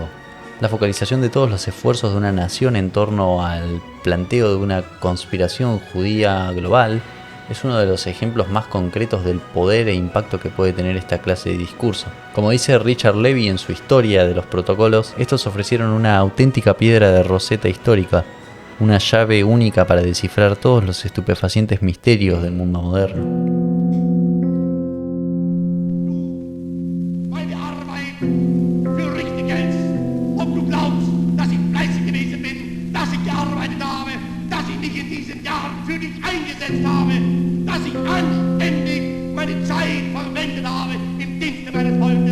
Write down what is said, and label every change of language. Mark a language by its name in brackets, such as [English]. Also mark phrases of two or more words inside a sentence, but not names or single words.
[Spanish] La focalización de todos los esfuerzos de una nación en torno al planteo de una conspiración judía global es uno de los ejemplos más concretos del poder e impacto que puede tener esta clase de discurso. Como dice Richard Levy en su Historia de los Protocolos, estos ofrecieron una auténtica piedra de Rosetta histórica, una llave única para descifrar todos los estupefacientes misterios del mundo moderno. [German] Dass ich anständig meine Zeit verwendet habe im Dienste meines Volkes.